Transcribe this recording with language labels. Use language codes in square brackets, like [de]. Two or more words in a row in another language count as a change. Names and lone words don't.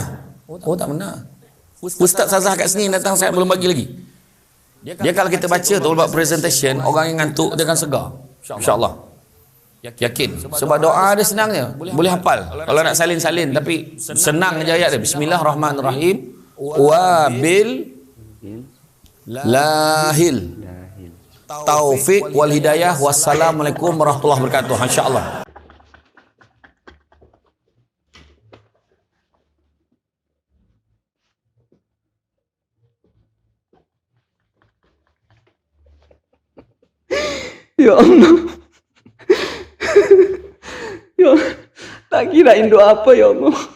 [ms] Oh tak pernah. Ustaz Sazah kat sini datang, saya belum bagi lagi. Dia kalau kita baca tu buat presentation, orang yang ngantuk dia akan segar. [ar] إن شاء الله. [ms] Yakin. Sebab doa dia senangnya. Boleh hafal. Kalau nak salin-salin tapi senang je ayat dia. [ar] بسم الله الرحمن الرحيم. وبالله التوفيق والهداية. والسلام عليكم ورحمة الله وبركاته. إن شاء الله. يا الله. [ms] Ya, tak kirain doa apa ya Allah.